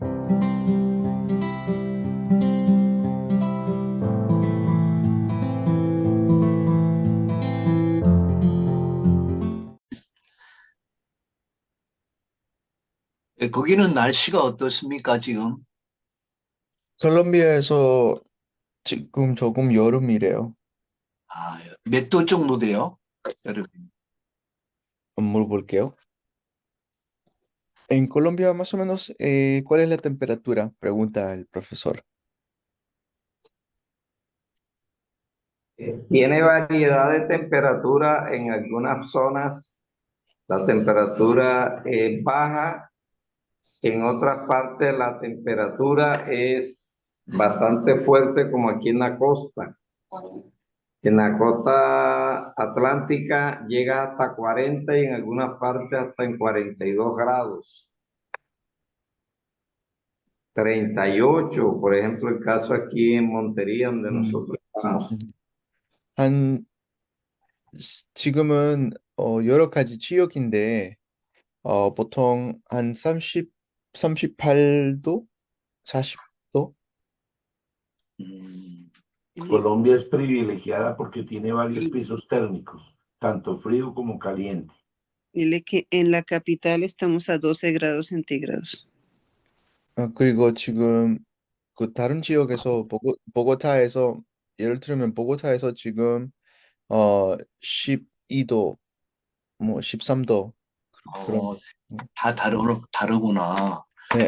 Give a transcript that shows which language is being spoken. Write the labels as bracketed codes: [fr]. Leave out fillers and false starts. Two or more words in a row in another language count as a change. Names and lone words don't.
[ko] 거기는 날씨가 어떻습니까, 지금? 콜롬비아에서 지금 조금 여름이래요. 아, 몇 도 정도 돼요? 여름. 물어볼게요. [es] En Colombia, más o menos, ¿cuál es la temperatura? Pregunta el profesor. Tiene variedad de temperatura en algunas zonas. La temperatura es baja, en otras partes la temperatura es bastante fuerte, como aquí en la costa. En la costa atlántica llega hasta 40 y en algunas partes hasta en 42 grados. 38, por ejemplo, el caso aquí en Montería, donde 음, nosotros estamos. [ko] 한 지금은 여러 가지 지역인데 보통 한 38도, 40도. 음, [es] Colombia es privilegiada porque tiene varios pisos térmicos, tanto frío como caliente. Dile que en la capital estamos a 12 grados centígrados. [ko] 그리고 지금 그 다른 지역에서 보고타에서 예를 들면 보고타에서 지금 12도, 뭐 13도 그런. 어, 다 다르구나. 네,